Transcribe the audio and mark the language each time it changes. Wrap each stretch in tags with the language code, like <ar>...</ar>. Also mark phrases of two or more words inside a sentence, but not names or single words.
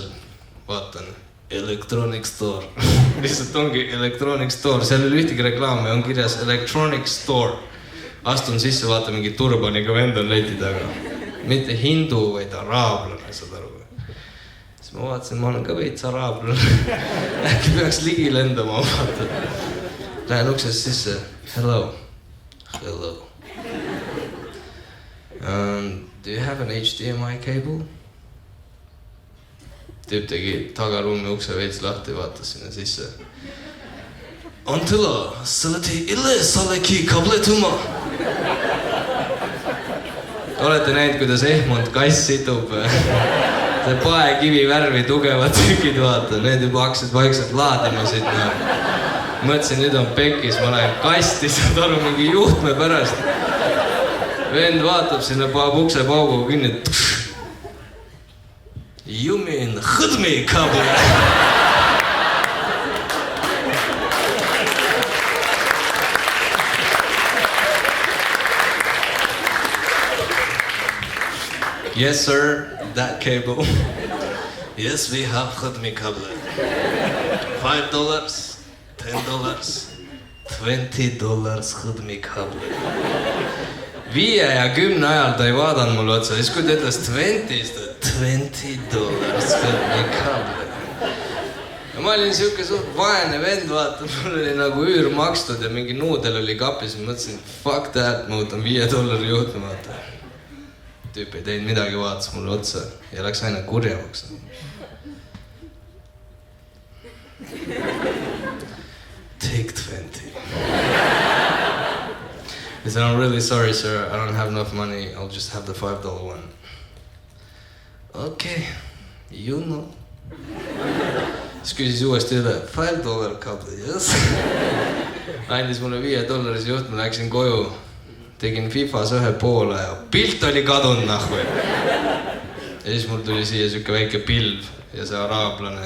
<et>Vaatan Electronic Store. Lihtsalt ongi Electronic Store, seal oli ühtegi reklaami, on kirjas Electronic Store. Astun sisse, vaata mingi turbaniga vend on leti taga. Mitte hindu, vaid araablane, saad aru. Siis ma vaatasin, ma olen ka veits araablane. Äkki peaks ligi lendama, vaata. Lähen uksest sisse.</et> <en>Hello. Hello. Do you have an HDMI cable?</en> <et>Tüüp tegi tagaruumi ukse veits lahti, vaatas sinna sisse. Antila, salati ille salaki kabletuma. Olete näinud, kuidas Ehmont kass situb? See paekivi värvi tugevad tükid, vaata. Need juba hakkasid vaikselt laadima siit. Mõtlesin, nüüd on pekkis, ma lähen kasti, saad aru, mingi juhtme pärast. Vend vaatab sinna, paab ukse pauguga kinni.</et> <en>You mean HDMI kable? Yes, sir, that cable. Yes, we have HDMI cable. $5, $10, $20 HDMI cable.</en> <et>5 ja 10 ajal ta ei vaadanud mulle otsa, siis kui ta ütles</et> <en>$20 HDMI cable.</en> <et>ja ma olin siuke suht vaene vend, vaata, mul oli nagu üür makstud ja mingi nuudel oli kapis, ma mõtlesin,</et> <en>fuck that,</en> <et>ma võtan $5 juurde, vaata. Tüüp ei teinud midagi, vaatas mulle otsa ja läks aina kurjavaks.</et> <en>Take 20. He said, I'm really sorry, sir. I don't have enough money. I'll just have the $5 one. Okay, you know.</en> <et>Siis küsis uuesti üle,</et> <en>$5 couple, yes.</en> <et>Andis mulle $5 juht, ma läksin koju. Tegin FIFAs 1 poole ja pilt oli kadunud nahvu. Ja siis mul tuli siia siuke väike pilv ja see araablane.</et>